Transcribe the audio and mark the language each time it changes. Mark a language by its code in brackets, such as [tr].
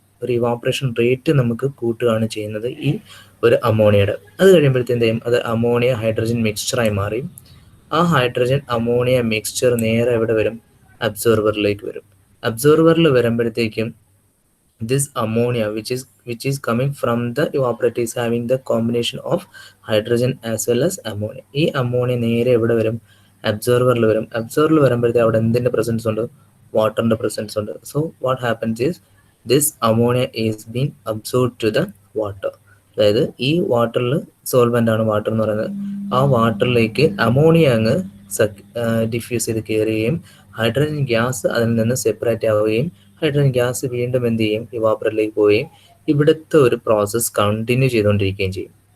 [ml] ഒരു evaporation rate നമുക്ക് കൂട്ടുകയാണ് ചെയ്യുന്നത് ഈ ഒരു അമോണിയയുടെ. അത് കഴിയുമ്പോഴത്തേക്കും എന്ത് ചെയ്യും, അത് അമോണിയ ഹൈഡ്രജൻ മിക്സ്ചറായി മാറി. ആ ഹൈഡ്രജൻ അമോണിയ മിക്സ്ചർ നേരെ എവിടെ വരും, അബ്സോർബറിലേക്ക് വരും. അബ്സോർബറിൽ വരുമ്പോഴത്തേക്കും [en] this ammonia which is coming from the evaporator is having the combination of hydrogen as well as ammonia. [ml] ഈ അമോണിയ നേരെ എവിടെ വരും, അബ്സോർബറിൽ വരും. അബ്സോർബറിൽ വരുമ്പോഴത്തേക്ക് അവിടെ എന്തിൻ്റെ പ്രസൻസ് ഉണ്ട്, വാട്ടറിൻ്റെ പ്രസൻസ് ഉണ്ട്. [en] So what happens is this ammonia is been absorb to the water. [ml] അതായത് ഈ വാട്ടറിൽ സോൾവെൻ്റ് ആണ് വാട്ടർ എന്ന് പറയുന്നത്. ആ വാട്ടറിലേക്ക് അമോണിയ അങ്ങ് ഡിഫ്യൂസ് ചെയ്ത് കയറുകയും ഹൈഡ്രജൻ ഗ്യാസ് അതിൽ നിന്ന് സെപ്പറേറ്റ് ആവുകയും ഹൈഡ്രജൻ ഗ്യാസ് വീണ്ടും എന്ത് ചെയ്യും, ഇവാപ്പറേറ്റിലേക്ക് പോവുകയും ഇവിടുത്തെ ഒരു പ്രോസസ്സ് കണ്ടിന്യൂ ചെയ്തുകൊണ്ടിരിക്കുകയും ചെയ്യും.